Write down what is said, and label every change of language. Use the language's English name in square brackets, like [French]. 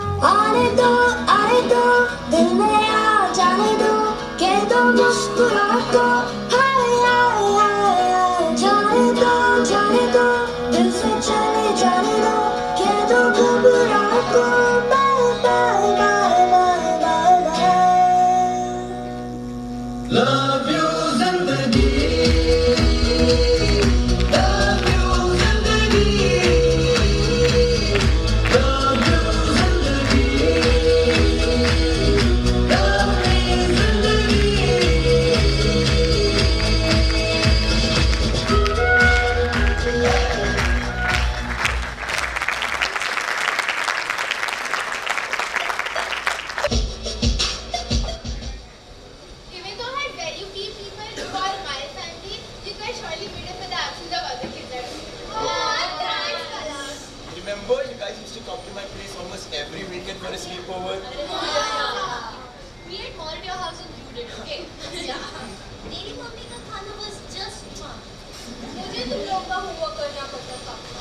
[Hindi] आने दो दिल में आ जाने दो, कह दो मुस्कुरा दो हाय हाय हाय हाय, जाने दो दिल से चले जाने दो, कह दो घबरा दो bye bye bye bye bye bye. [English] Love you जिंदगी, love you जिंदगी, love you जिंदगी, love me जिंदगी। Even though I value people who are my family, you guys surely made up for the absence of other kids. Thanks, Kala. Remember, you guys used to come to my place almost every weekend for a sleepover? We had more at your house than you did, okay? Yeah. [Hindi] तेरी mummy का खाना [English] was just fun. [Hindi] मुझे तुम लोग का homework करना पड़ता था।